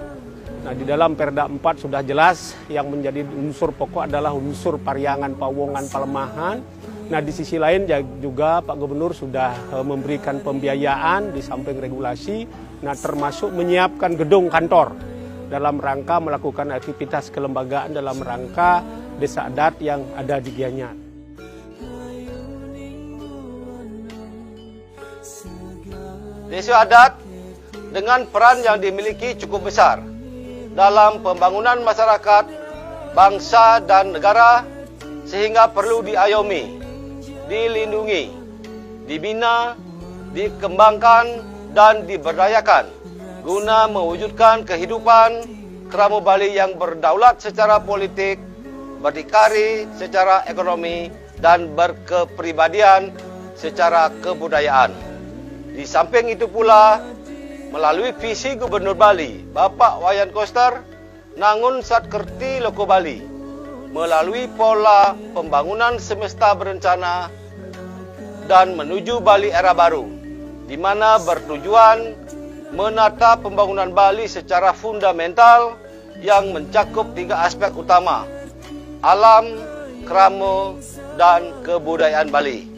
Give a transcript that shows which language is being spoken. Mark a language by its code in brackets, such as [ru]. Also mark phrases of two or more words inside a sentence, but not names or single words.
[id] Nah, di dalam Perda 4 sudah jelas yang menjadi unsur pokok adalah unsur pariangan, pawongan, palemahan. Nah, di sisi lain juga Pak Gubernur sudah memberikan pembiayaan di samping regulasi, nah termasuk menyiapkan gedung kantor dalam rangka melakukan aktivitas kelembagaan dalam rangka desa adat yang ada di Gianyar. Desa adat dengan peran yang dimiliki cukup besar dalam pembangunan masyarakat, bangsa dan negara, sehingga perlu diayomi, dilindungi, dibina, dikembangkan dan diberdayakan guna mewujudkan kehidupan keramu Bali yang berdaulat secara politik, berdikari secara ekonomi, dan berkepribadian secara kebudayaan. Di samping itu pula, melalui visi Gubernur Bali, Bapak Wayan Koster, Nangun Satkerti Loko Bali, melalui pola pembangunan semesta berencana dan menuju Bali era baru, di mana bertujuan menata pembangunan Bali secara fundamental yang mencakup 3 aspek utama: alam, krama, dan kebudayaan Bali.